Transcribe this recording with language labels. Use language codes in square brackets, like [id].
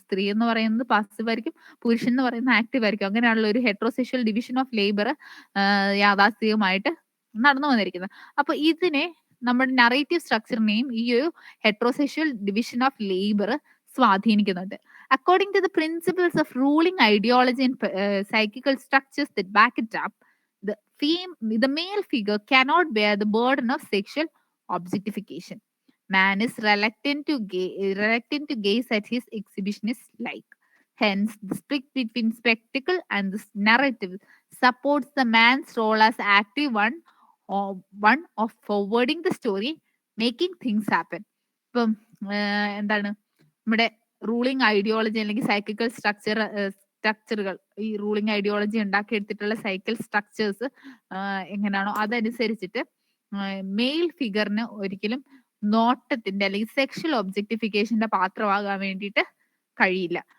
[ml] സ്ത്രീ എന്ന് പറയുന്നത് പാസീവ് ആയിരിക്കും, പുരുഷൻ എന്ന് പറയുന്നത് ആക്റ്റീവ് ആയിരിക്കും. അങ്ങനെയാണല്ലോ ഒരു ഹെട്രോസെക്ഷൽ ഡിവിഷൻ ഓഫ് ലേബർ യാഥാസ്ഥികമായിട്ട് നടന്നു വന്നിരിക്കുന്നത്. അപ്പൊ ഇതിനെ നമ്മുടെ നറേറ്റീവ് സ്ട്രക്ചറിനെയും ഈ ഒരു ഹെട്രോസെക്ഷൽ ഡിവിഷൻ ഓഫ് ലേബർ സ്വാധീനിക്കുന്നുണ്ട്. [en] According to the principles of ruling ideology and psychical structures that back it up, the male figure cannot bear the burden of sexual objectification. Man is reluctant to gaze at his exhibitionist like. Hence, the split between spectacle and the narrative supports the man's role as active one of forwarding the story, making things happen. [ml] ഇപ്പം എന്താണ് നമ്മുടെ ruling ideology അല്ലെങ്കിൽ സൈക്കിക്കൽ സ്ട്രക്ചറുകൾ, ഈ ruling ideology ഉണ്ടാക്കിയെടുത്തിട്ടുള്ള cycle structures എങ്ങനെയാണോ അതനുസരിച്ചിട്ട് mail ഫിഗറിന് ഒരിക്കലും നോട്ടത്തിന്റെ അല്ലെങ്കിൽ sexual ഒബ്ജക്ടിഫിക്കേഷന്റെ പാത്രമാകാൻ വേണ്ടിയിട്ട് കഴിയില്ല.